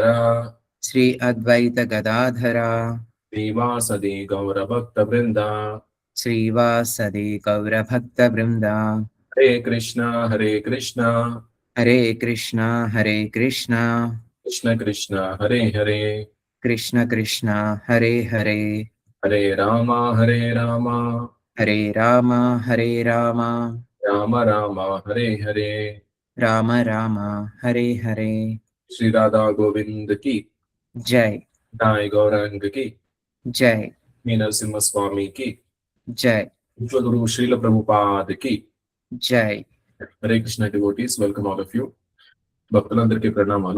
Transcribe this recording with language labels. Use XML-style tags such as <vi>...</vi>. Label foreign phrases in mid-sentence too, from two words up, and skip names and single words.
<sa>శ్రీ అద్వైత గదాధర శ్రీవాసది గౌరభక్త బృంద. శ్రీవాసది గౌరభక్త బృంద. హరే కృష్ణ హరే కృష్ణ హరే కృష్ణ హరే కృష్ణ కృష్ణ కృష్ణ హరే హరే కృష్ణ కృష్ణ హరే హరే హరే రామ హరే రామ హరే రామ హరే రామ రామ రామ హరే హరే. రామ రామ హరే హరే.</sa> <hi>श्री राधा गोविंद की जय नाय गौरांग की जय मी नरसिंह स्वामी की जय विश्वगुरु श्रील प्रभुपाद की जय.</hi> <en>Hare Krishna devotees, welcome all of you.</en> <te>భక్తులందరికీ ప్రణామాలు.</te>